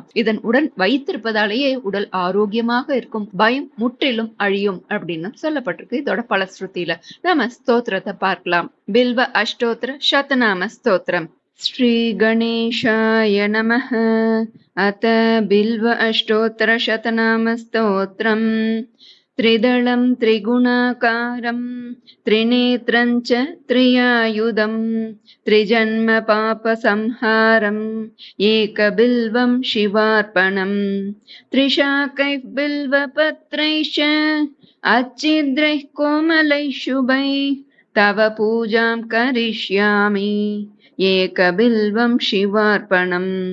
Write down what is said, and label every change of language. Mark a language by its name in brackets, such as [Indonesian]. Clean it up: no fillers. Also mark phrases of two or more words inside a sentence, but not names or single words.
[Tamil] இதன் உடன் வைத்திருப்பதாலேயே உடல் ஆரோக்கியமாக இருக்கும், பயம் முற்றிலும் அழியும் அப்படின்னு சொல்லப்பட்டிருக்கு இதோட பலஸ்ருதியில. நாம ஸ்தோத்திரத்தை பார்க்கலாம். பில்வ அஷ்டோத்திர சதநாம ஸ்தோத்திரம். [Sanskrit] श्री गणेशाय नमः. अथ बिल्व अष्टोत्तर शतनाम स्तोत्रम्. त्रिदलं त्रिगुणाकारं त्रिनेत्रं च त्रियायुधं त्रिजन्म पापसंहारम् एकबिल्वं शिवार्पणम् त्रिशाकैः बिल्वपत्रैश्च अच्छिद्रैः कोमलैः शुभैः तव पूजां करिष्यामि एकबिल्वं शिवार्पणम्